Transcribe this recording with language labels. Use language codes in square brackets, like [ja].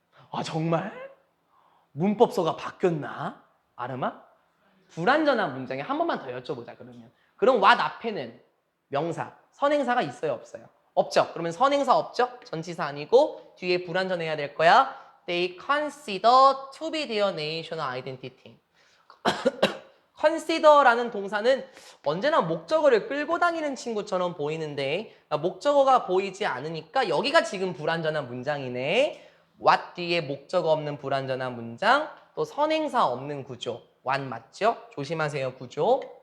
[ko] 아, 정말? 문법서가 바뀌었나? 아름아? 불완전한 문장에 한 번만 더 여쭤보자 그러면. 그럼 what 앞에는 명사, 선행사가 있어요 없어요? 없죠. 그러면 선행사 없죠? 전치사 아니고 뒤에 불완전해야 될 거야. [en] They consider to be their national identity. [ko] consider라는 동사는 언제나 목적어를 끌고 다니는 친구처럼 보이는데 목적어가 보이지 않으니까 여기가 지금 불완전한 문장이네. what 뒤에 목적어 없는 불완전한 문장, 또 선행사 없는 구조. what 맞죠? 조심하세요, 구조.